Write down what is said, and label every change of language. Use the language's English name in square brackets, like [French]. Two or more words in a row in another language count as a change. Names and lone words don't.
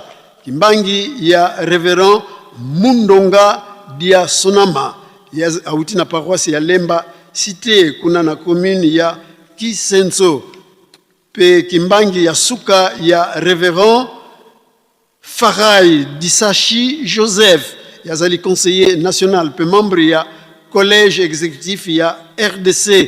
[Lingala] Kimbangi ya révérend Mundonga Dia Sonama auti na paroisse ya Lemba cité kuna na commune ya Kisenso. Pe kimbangi ya suka ya révérend Farai Disachi Joseph yazali [French] conseiller national [Lingala] pe membre ya [French] collège exécutif [Lingala] ya RDC.